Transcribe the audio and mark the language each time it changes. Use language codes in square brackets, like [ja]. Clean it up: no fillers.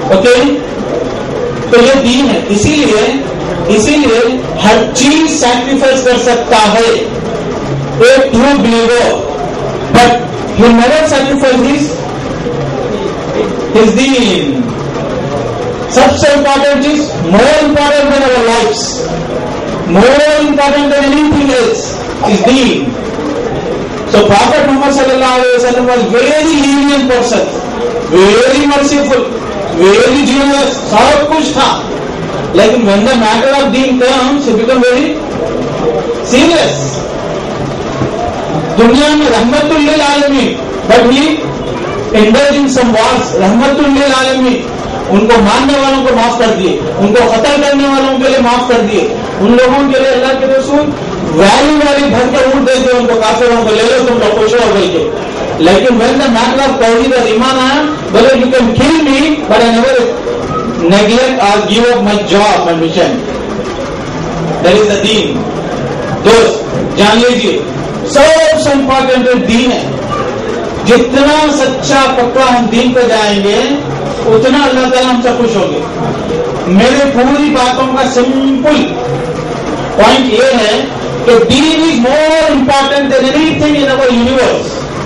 [ur] Okay, تو یہ دین ہے. اسی لیے ہر چیز سیکریفائس کر سکتا ہے ایک true believer, [en] But he never sacrifice his deen. [ur] سب سے امپورٹنٹ چیز، [en] more important than our lives, more important than anything else is deen. So Prophet Muhammad sallallahu alaihi wasallam was very lenient person, very merciful, very generous, [ur] سب کچھ تھا. [en] لیکن when the matter of deen comes, he become very serious. [ur] دنیا میں رحمت للعالمین، [en] but he indulge in some wars. [ur] رحمت للعالمین، ان کو ماننے والوں کو معاف کر دیے، ان کو قتل کرنے والوں کے لیے معاف کر دیے. ان لوگوں کے لیے اللہ کے رسول ویلی بھر کے اونٹ دیتے، ان کو کافروں کو لے لو تم لوگ خوش ہو بول کے. [en] لیکن when the matter of [ur] توحید اور ایمان آیا، بولے [en] you can kill me but I never neglect or give up my job, my mission. That is the deen. [ur] دوست جان لیجیے، سب سے امپورٹنٹ دین ہے. جتنا سچا پکا ہم دین پہ جائیں گے اتنا اللہ تعالیٰ ہم سے خوش ہوں گے. میرے پوری باتوں کا سمپل پوائنٹ یہ ہے کہ [en] دین is more important than anything in our universe.